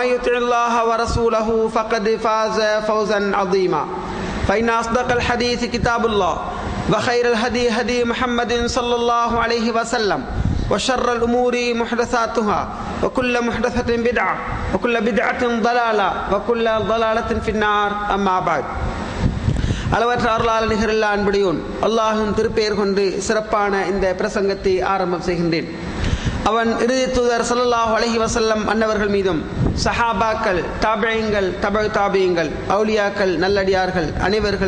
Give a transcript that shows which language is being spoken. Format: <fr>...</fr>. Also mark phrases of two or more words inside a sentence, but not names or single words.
<ar>يطع الله ورسوله فقد فاز فوزا عظيما فإن أصدق الحديث كتاب الله وخير الهدي هدي محمد صلى الله عليه وسلم وشر الأمور محدثاتها وكل محدثة بدعة وكل بدعة ضلالة وكل ضلالة في النار أما بعد</ar> <ta>அளவற்ற அருளாளர் நிகரில்லா அன்புடையோன் அல்லாஹ்வின் திருப்பெயர் கொண்டு சிறப்பான இந்த பிரசங்கத்தை ஆரம்பம் செய்கின்றேன். அவன் இறுதி தூதர்</ta> <ar>صلى الله عليه وسلم</ar> <ta>அன்னவர்கள் மீதும் சஹாபாக்கள், தாபிஈன்கள், தபஉ தாபிஈன்கள், அவுலியாக்கள், நல்லடியார்கள் அனைவர்கள்</ta>